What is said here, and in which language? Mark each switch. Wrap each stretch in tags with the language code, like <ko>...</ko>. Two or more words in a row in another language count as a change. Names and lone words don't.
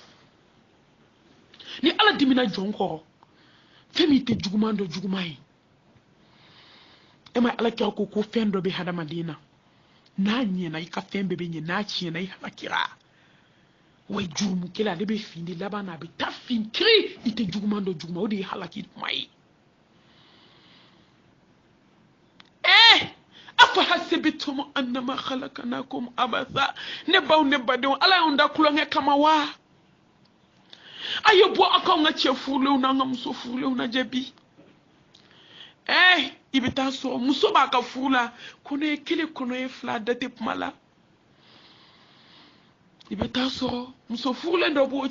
<bm>ni ala dimina jɔn kɔrɔ fɛn min tɛ juguman dɔ juguman ye e ma ala kira ko fɛn dɔ bɛ hadamaden na n'a ɲɛna i ka fɛn bɛɛ bɛ ɲɛ n'a tiɲɛna i halakira wa jurumu kelen ale bɛ fin de laban na a bɛ taa fin kiri i tɛ juguman dɔ juguman o de ye halaki kuma ye</bm> <ar>أفحسبتم أنما خلقناكم عبثا</ar> <bm>ne baw ne badenw ala y'anw da kulonkɛ kama wa a ye bɔ aw k'anw ka cɛ furulenw n'an ka muso furulenw lajɛ bi i bɛ taa sɔrɔ muso b'a ka furu la kɔnɔ ye kelen kɔnɔ ye fila da tɛ kuma la i bɛ taa sɔrɔ muso furulen dɔ b'o</bm>